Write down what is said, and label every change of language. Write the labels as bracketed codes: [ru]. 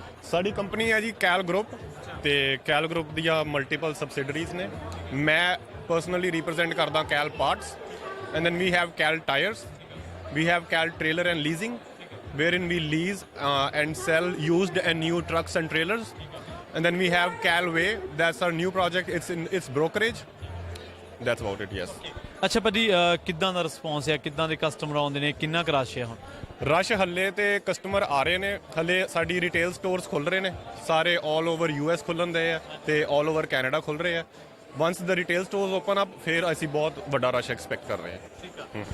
[pa] ਸਾਡੀ ਕੰਪਨੀ ਹੈ ਜੀ ਕੈਲ ਗਰੁੱਪ, ਤੇ ਕੈਲ ਗਰੁੱਪ ਦੀਆਂ ਮਲਟੀਪਲ ਸਬਸਿਡਰੀਜ਼ ਨੇ। ਮੈਂ ਪਰਸਨਲੀ ਰਿਪਰੈਜ਼ੈਂਟ ਕਰਦਾ [en] Cal parts, and then we have Cal tires, we have Cal trailer and leasing, wherein we lease and sell used and new trucks and trailers. And then we have Calway, that's our new project. It's brokerage. That's about it, yes. [pa] ਅੱਛਾ ਭਾਜੀ, ਕਿੱਦਾਂ ਦਾ response ਹੈ, ਕਿੱਦਾਂ ਦੇ customer ਆਉਂਦੇ ਨੇ, ਕਿੰਨਾ ਕੁ ਰਸ਼ ਹੈ ਹੁਣ? ਰਸ਼ ਹੱਲੇ ਤੇ ਕਸਟਮਰ ਆ ਰਹੇ ਨੇ, ਹੱਲੇ ਸਾਡੀ ਰਿਟੇਲ ਸਟੋਰਸ ਖੁੱਲ ਰਹੇ ਨੇ ਸਾਰੇ [en] all over US [pa] ਖੁੱਲਣ ਦੇ ਆ ਤੇ [en] all over Canada [pa] ਖੁੱਲ ਰਹੇ ਆ। [en] once the retail stores open up [pa] ਫਿਰ ਅਸੀਂ ਬਹੁਤ ਵੱਡਾ ਰਸ਼ ਐਕਸਪੈਕਟ ਕਰ ਰਹੇ ਹਾਂ।